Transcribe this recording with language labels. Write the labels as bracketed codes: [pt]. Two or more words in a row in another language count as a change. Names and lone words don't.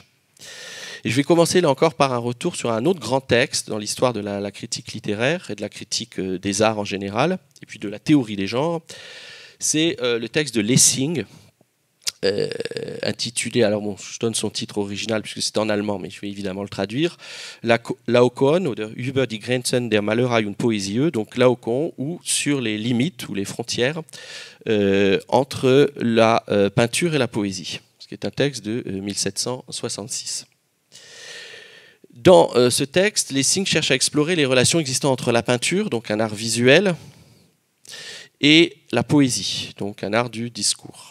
[fr] Et je vais commencer là encore par un retour sur un autre grand texte dans l'histoire de la critique littéraire et de la critique des arts en général, et puis de la théorie des genres. C'est le texte de Lessing, intitulé, alors bon, je donne son titre original puisque c'est en allemand, mais je vais évidemment le traduire, [de] Laokoon oder über die Grenzen der Malerei und Poesie, [fr] donc Laokoon, ou sur les limites ou les frontières entre la peinture et la poésie, ce qui est un texte de 1766. Dans ce texte, Lessing cherche à explorer les relations existant entre la peinture, donc un art visuel, et la poésie, donc un art du discours.